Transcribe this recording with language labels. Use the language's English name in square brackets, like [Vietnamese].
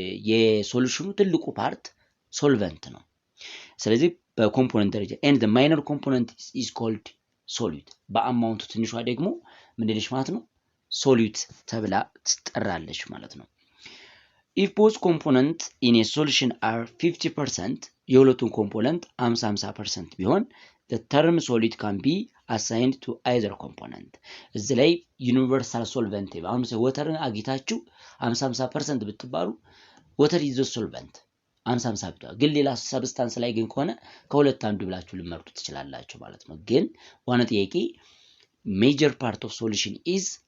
[Amharic] የሶሉሽኑ ትልቁ ፓርት ሶልቨንት ነው። ስለዚህ በኮምፖነንት ደረጃ [English] and the minor component is called solute. [Amharic] በአማውንቱ ትንሿ ደግሞ ምንድነች ማለት ነው? ሶሉት ተብላ ትጠራለች ማለት ነው። [English] If both components in a solution are 50%, [Amharic] የሁለቱም ኮምፖነንት 50% ቢሆን [English] the term solid can be assigned to either component. [Amharic] እዚህ ላይ ዩኒቨርሳል ሶልቨንት አሁን ወተርን አግኝታችሁ 50% ብትባሉ ወተር ኢዝ ሶልቨንት 50% ብትባሉ፣ ግን ሌላ ሰብስታንስ ላይ ግን ከሆነ ከሁለት አንዱ ብላችሁ ልመርጡ ትችላላችሁ ማለት ነው። ግን ዋና ጥያቄ ሜጀር ፓርት ኦፍ ሶሉሽን ኢዝ